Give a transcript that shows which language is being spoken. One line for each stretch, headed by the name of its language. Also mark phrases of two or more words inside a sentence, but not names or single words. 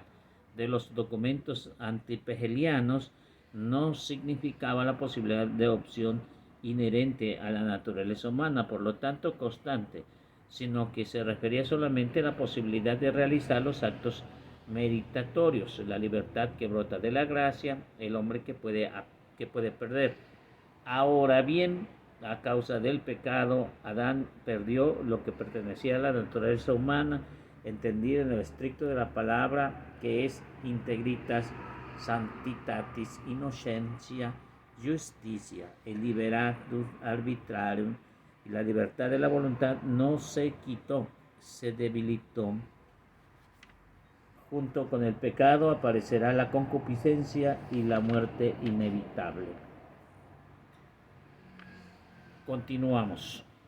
Spanish: De los documentos antipegelianos no significaba la posibilidad de opción inherente a la naturaleza humana, por lo tanto constante, sino que se refería solamente a la posibilidad de realizar los actos meritatorios, la libertad que brota de la gracia, el hombre que puede perder. Ahora bien, a causa del pecado, Adán perdió lo que pertenecía a la naturaleza humana, entendida en el estricto de la palabra, que es
Latin: integritas, sanctitatis, innocentia,
Spanish: justicia, el
Latin: liberatus arbitrarium,
Spanish: y la libertad de la voluntad no se quitó, se debilitó. Junto con el pecado aparecerá la concupiscencia y la muerte inevitable. Continuamos.